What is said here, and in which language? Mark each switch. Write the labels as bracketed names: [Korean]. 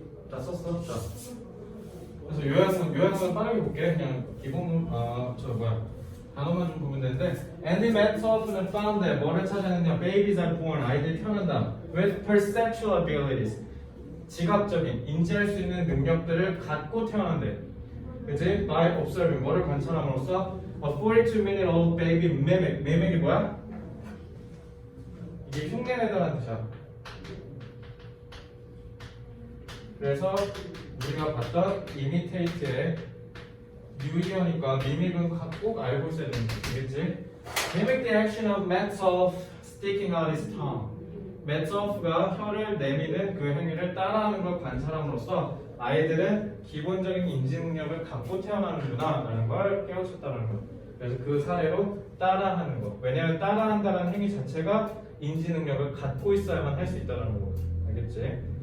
[Korean] 다 썼어? 자. 그래서 요약은 빠르게 볼게. 그냥 기본 단어만 좀 보면 되는데 Andy Metcalf는 found that 뭐를 찾아냈냐? [English] Babies are born. 아이들이 태어난다. With perceptual abilities. [Korean] 지각적인 인지할 수 있는 능력들을 갖고 태어난대. 그치? [English] By observing 뭐를 관찰함으로써 a 42-minute-old baby mimic. [Korean] mimic 이 뭐야? 이게 흉내내다라는 뜻이야. 그래서 우리가 봤던 imitate 의 뉴이어니까 mimic 은 꼭 알고 있어야 되는 거 되겠지? [English] Mimic the action of Metcalf sticking out his tongue. [Korean] 메츠오프가 혀를 내미는 그 행위를 따라하는 걸 관찰함으로써 아이들은 기본적인 인지 능력을 갖고 태어나는구나 라는 걸 깨우쳤다는 거. 그래서 그 사례로 따라하는 거. 왜냐하면 따라한다는 행위 자체가 인지 능력을 갖고 있어야만 할 수 있다는 거. 알겠지?